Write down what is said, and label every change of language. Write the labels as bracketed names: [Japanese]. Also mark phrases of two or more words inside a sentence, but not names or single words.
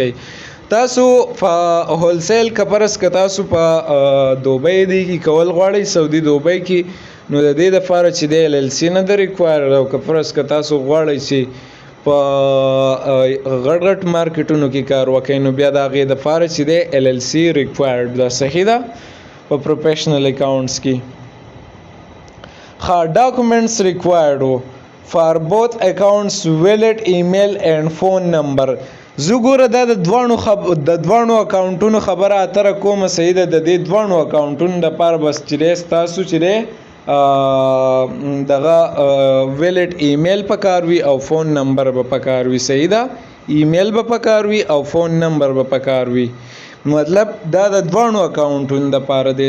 [Pashto] تاسو په هولسیل که فرض که تاسو په دوبۍ دی کې کول غواړئ سعودي دوبۍ کې نو د دې دپاره چې دی ایل ایل سی نه ده ریکوایر او که فرض که تاسو غواړئ چې په غټ غټ مارکیټونو کې کار وکړئ نو بیا د هغې دپاره چې دی ایل ایل سی ریکوایرډ ده. صحیح ده په [English] professional accounts کې documents required for both accounts wallet email and phone number. [Pashto] زه ګوره دا د دوانو اکاونټونو خبره اتره کومه. صحیح ده د دې دوانو اکاونټونو دپاره بس چې دی ستاسو چې دی دغه [English] wallet email [Pashto] پکار وي او [English] phone number [Pashto] به پکار وي. صحیح ده ایمیل به پکار وي او [English] phone number [Pashto] به پکار وي مطلب دا د دوانو اکاونټونو دپاره دی.